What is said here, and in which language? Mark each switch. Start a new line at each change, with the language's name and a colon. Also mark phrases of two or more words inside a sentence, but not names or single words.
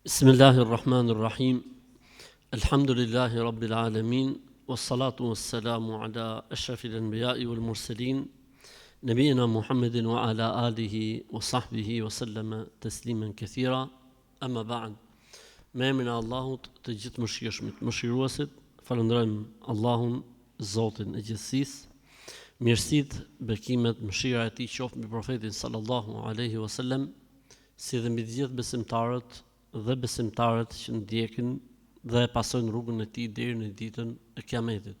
Arabic: بسم الله الرحمن الرحيم الحمد لله رب العالمين والصلاة والسلام على أشرف الأنبياء والمرسلين نبينا محمد وعلى آله وصحبه وسلم تسليما كثيرا أما بعد
Albanian: me emrin e Allahut të gjithë mëshirshmit, mëshiruesit, falënderojmë Allahun, Zotin e gjithësisë. Mirësitë, bekimet, mëshira e Tij qoftë mbi profetin
Arabic: صلى الله عليه وسلم,
Albanian: si dhe mbi të gjithë besimtarët dhe besimtarët që ndjekin dhe pasojnë rrugën e Tij deri në ditën e Kiametit.